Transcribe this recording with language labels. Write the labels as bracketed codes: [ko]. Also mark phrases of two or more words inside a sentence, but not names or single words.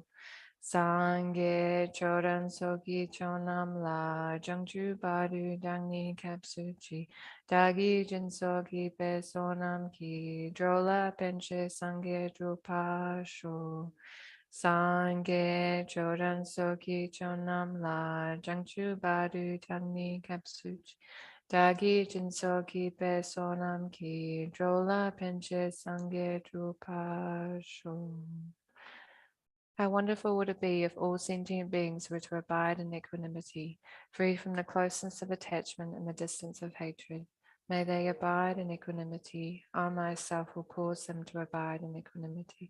[bo] སངས་རྒྱས་ཆོས་དང་ཚོགས་ཀྱི་མཆོག་རྣམས་ལ། བྱང་ཆུབ་བར་དུ་བདག་ནི་སྐྱབས་སུ་མཆི། བདག་གིས་སྦྱིན་སོགས་བགྱིས་པའི་བསོད་ནམས་ཀྱིས། འགྲོ་ལ་ཕན་ཕྱིར་སངས་རྒྱས་འགྲུབ་པར་ཤོག. སངས་རྒྱས་ཆོས་དང་ཚོགས་ཀྱི་མཆོག་རྣམས་ལ། བྱང་ཆུབ་བར་དུ་བདག་ནི་སྐྱབས་སུ་མཆི། བདག་གིས་སྦྱིན་སོགས་བགྱིས་པའི་བསོད་ནམས་ཀྱིས། འགྲོ་ལ་ཕན་ཕྱིར་སངས་རྒྱས་འགྲུབ་པར་ཤོག. [en] How wonderful would it be if all sentient beings were to abide in equanimity, free from the closeness of attachment and the distance of hatred. May they abide in equanimity. I myself will cause them to abide in equanimity.